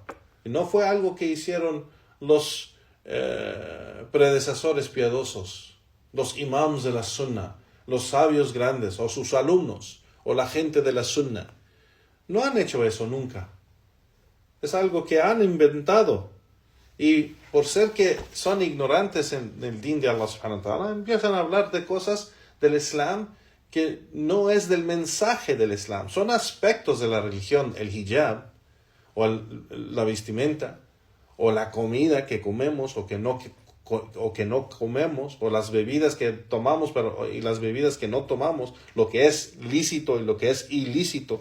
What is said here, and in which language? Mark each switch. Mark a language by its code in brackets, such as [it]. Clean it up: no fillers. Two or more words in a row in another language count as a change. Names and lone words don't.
[es] Y no fue algo que hicieron los predecesores piadosos, los imams de la sunnah, los sabios grandes, o sus alumnos, o la gente de la sunnah. No han hecho eso nunca. Es algo que han inventado. Y por ser que son ignorantes en el din de [ar] الله سبحانه وتعالى, [es] empiezan a hablar de cosas del Islam que no es del mensaje del Islam. Son aspectos de la religión, el hijab, o la vestimenta, o la comida que comemos o que no comemos, o las bebidas que tomamos y las bebidas que no tomamos, lo que es lícito y lo que es ilícito.